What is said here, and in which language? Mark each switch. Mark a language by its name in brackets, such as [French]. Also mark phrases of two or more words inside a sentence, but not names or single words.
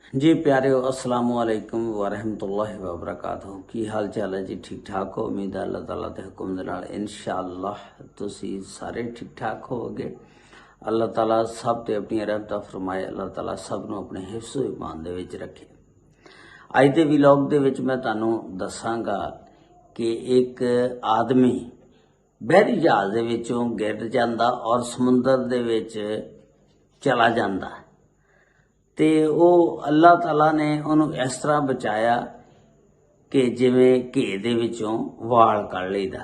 [Punjabi] ਜੀ ਪਿਆਰੇ [Arabic] السلام عليكم ورحمة الله وبركاته. [Punjabi] ਕੀ ਹਾਲ ਚਾਲ ਹੈ ਜੀ? ਠੀਕ ਠਾਕ ਹੋ? ਉਮੀਦ ਹੈ ਅੱਲਾਹ ਤਾਲਾ ਦੇ ਹੁਕਮ ਦੇ ਨਾਲ ਇੰਸ਼ਾਅੱਲਾਹ ਤੁਸੀਂ ਸਾਰੇ ਠੀਕ ਠਾਕ ਹੋਵੋਗੇ। ਅੱਲਾਹ ਤਾਲਾ ਸਭ ਤੇ ਅਪਣੀ ਰਹਿਮਤ ਫ਼ਰਮਾਏ। ਅੱਲਾਹ ਤਾਲਾ ਸਭ ਨੂੰ ਅਪਣੇ ਹਿਫ਼ਜ਼ੋ ਈਮਾਨ ਦੇ ਵਿਚ ਰੱਖੇ। ਅੱਜ ਦੇ ਵਲੌਗ ਦੇ ਵਿਚ ਮੈਂ ਤੁਹਾਨੂੰ ਦੱਸਾਂਗਾ ਕਿ ਇਕ ਆਦਮੀ ਬਹਿਰੀ ਜਹਾਜ਼ ਦੇ ਵਿਚੋਂ ਗਿਰ ਜਾਂਦਾ ਔਰ ਸਮੁੰਦਰ ਦੇ ਵਿਚ ਚਲਾ ਜਾਂਦਾ ਤੇ ਉਹ ਅੱਲਾਹ ਤਾਲਾ ਨੇ ਉਹਨੂੰ ਇਸ ਤਰ੍ਹਾਂ ਬਚਾਇਆ ਕਿ ਜਿਵੇਂ ਘੇ ਦੇ ਵਿਚੋਂ ਵਾਲ ਕੱਢ ਲਈਦਾ।